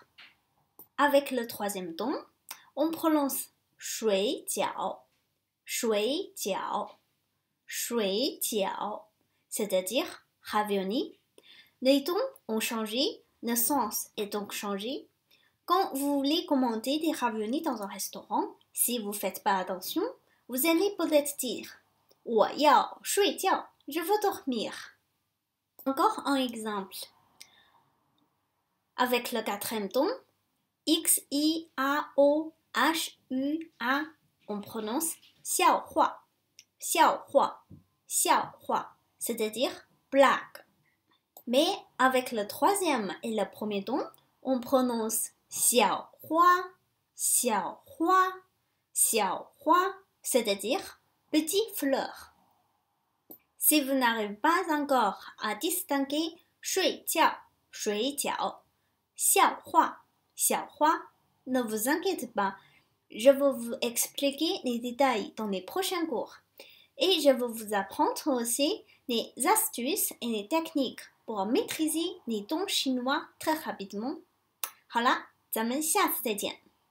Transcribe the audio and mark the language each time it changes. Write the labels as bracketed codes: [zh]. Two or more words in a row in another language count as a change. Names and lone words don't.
[fr] Avec le troisième ton, on prononce [zh] 水饺, 水饺, 水饺, [fr] c'est-à-dire ravioli. Les tons ont changé, le sens est donc changé. Quand vous voulez commander des raviolis dans un restaurant, si vous ne faites pas attention, vous allez peut-être dire « [zh] 我要睡觉, [fr] je veux dormir ». Encore un exemple. Avec le quatrième ton, X-I-A-O-H-U-A, on prononce « [zh] 笑话, 笑话, 笑话 », [fr] c'est-à-dire « blague ». Mais avec le troisième et le premier ton, on prononce « [zh] 小花, 小花, 小花 », [fr] c'est-à-dire « petite fleur ». Si vous n'arrivez pas encore à distinguer « [zh] 睡觉, 水饺, 笑话, 小花 », [fr] ne vous inquiétez pas, je vais vous expliquer les détails dans les prochains cours. Et je vais vous apprendre aussi les astuces et les techniques pour maîtriser les tons chinois très rapidement. [zh] 好啦，咱们下次再见。